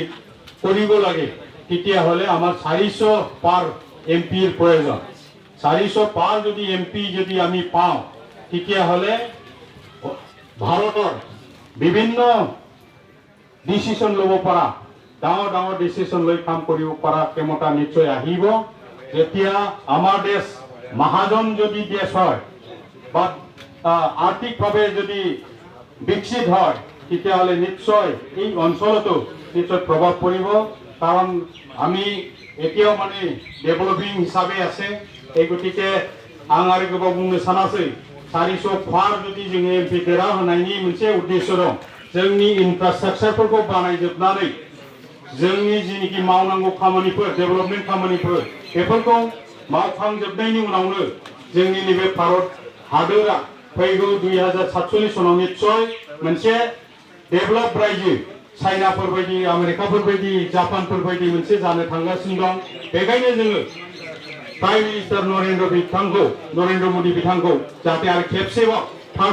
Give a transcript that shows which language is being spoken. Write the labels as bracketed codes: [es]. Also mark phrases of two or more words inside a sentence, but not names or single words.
[as] কৰিব লাগে তেতিয়া হলে আমাৰ 400 পাৰ এমপিৰ প্ৰয়োজন 400 পাৰ যদি এমপি যদি আমি পাওঁ তেতিয়া হলে ভাৰতৰ বিভিন্ন ডিসিশন ল'ব পৰা ডাঙৰ ডিসিশন লৈ কাম কৰিব পৰা ক্ষমতা নিশ্চয় আহিব যেতিয়া আমাৰ দেশ মহাজন যদি দেশ হয় বা আৰ্থিকভাৱে যদি বিকশিত হয় তেতিয়াহ'লে নিশ্চয় এই অঞ্চলতো নিশ্চয় প্ৰভাৱ পৰিব কাৰণ আমি এতিয়াও মানে ডেভেলপিং হিচাপে আছে এই গতিকে [brx] आं आरो गोबाव बुंनो सानासै 400 फार जुदि जोङो एमपि देरा होनायनि मोनसे उद्देश्य दं जोंनि इनफ्रास्ट्राक्चारफोरखौ बानायजोबनानै जोंनि जिनिखि मावनांगौ खामानिफोर डेभेलपमेन्ट खामानिफोर बेफोरखौ मावखांजोबनायनि उनावनो जोंनि नैबे भारत हादोरा फैगौ 2047 सनाव निश्चय मोनसे डेभेलप रायजो चाइनाफोर बायदि आमेरिकाफोर बायदि जापानफोर बायदि मोनसे जानो थांगासिनो दं बेखायनो जोङो [en] prime minister [brx] नरेंद्र मोदी बिथांखौ जाहाथे आरो खेबसेबाव थार्ड